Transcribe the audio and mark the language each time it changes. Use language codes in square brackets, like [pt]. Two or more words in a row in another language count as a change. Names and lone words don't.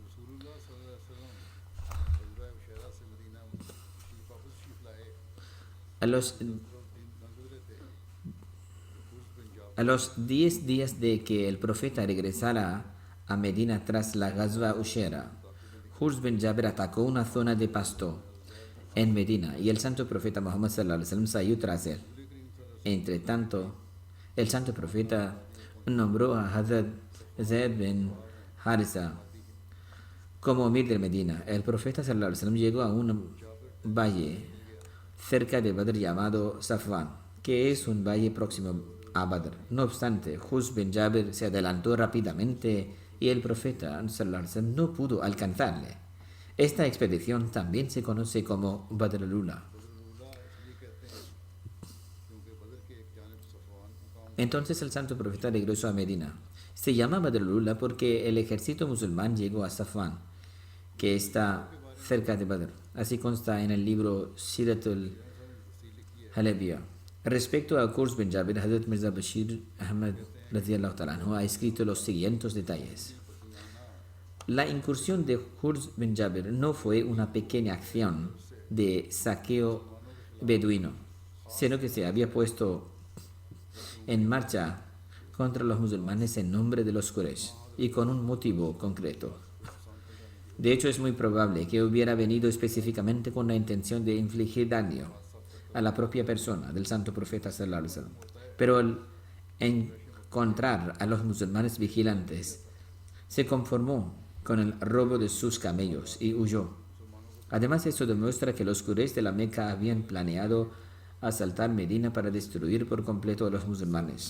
[es] A los 10 días de que el profeta regresara a Medina tras la Ghazwa Ushera, Hurs bin Jabir atacó una zona de pasto en Medina y el santo profeta Muhammad [ar] صلى الله عليه وسلم [es] salió tras él. Entre tanto, el santo profeta nombró a Hazrat Zaid bin Harisa como emir de Medina. El profeta [ar] صلى الله عليه وسلم [es] llegó a un valle cerca de Badr llamado Safwan, que es un valle próximo a Badr. No obstante, Hurs bin Jabir se adelantó rápidamente y el profeta [ar] صلى الله عليه وسلم [es] no pudo alcanzarle. Esta expedición también se conoce como Badr al-Ula. Entonces el santo profeta regresó a Medina. Se llama Badr al-Ula porque el ejército musulmán llegó a Safwan, que está cerca de Badr. Así consta en el libro Siratul Halabiyah. Respecto a Qurs bin Jabir, Hazrat Mirza Bashir Ahmad [ar] رضي الله تعالى عنه [es] ha escrito los siguientes detalles. La incursión de Qurs bin Jabir no fue una pequeña acción de saqueo beduino, sino que se había puesto en marcha contra los musulmanes en nombre de los Quraysh y con un motivo concreto. De hecho, es muy probable que hubiera venido específicamente con la intención de infligir daño a la propia persona del santo profeta [ar] صلى الله عليه وسلم. [es] Pero al encontrar a los musulmanes vigilantes, se conformó con el robo de sus camellos y huyó. Además, eso demuestra que los Quraysh de la Meca habían planeado asaltar Medina para destruir por completo a los musulmanes.